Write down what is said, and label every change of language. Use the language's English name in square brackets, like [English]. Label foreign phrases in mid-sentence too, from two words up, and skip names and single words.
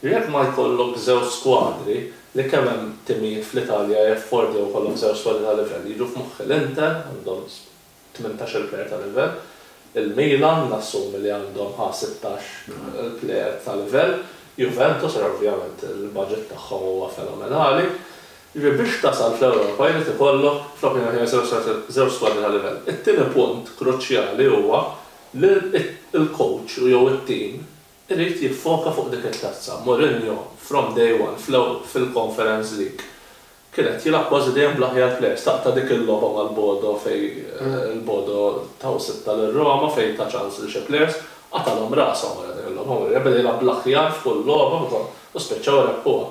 [Maltese] Jekk ma jkollok żewġ skwadri li kemm hemm timijiet fl-Italja jaffordi u kollhom żewġ squadri ta' livell jiġu f'moħħ l-Inter għandhom 18 plejer ta' livell, il-Milan nassumi li għandhom 16 plejer ta' livell, Juventus ovvjament il-budget tagħhom huwa fenomenali. Biex tasal fl-Ewropa jrid ikollok fl-opinjoni żewġ squadri ta' livell. It-tieni punt kruċjali huwa li il-coach jew it-team irid jiffoka fuq dik it-tazza. Mourinho [English] from day one [Maltese] fil-Conference League kienet jilgħab kważi dejjem bl-aħjar players taqta' dik il-logħba mal-Bodo fej il-Bodo taw sitta lir-Roma fejn ta' ċans li xi players qatalhom rashom wara dik il-logħba. Rebel jilgħab bl-aħjar f'kull logħba u spiċċaw rebħuha.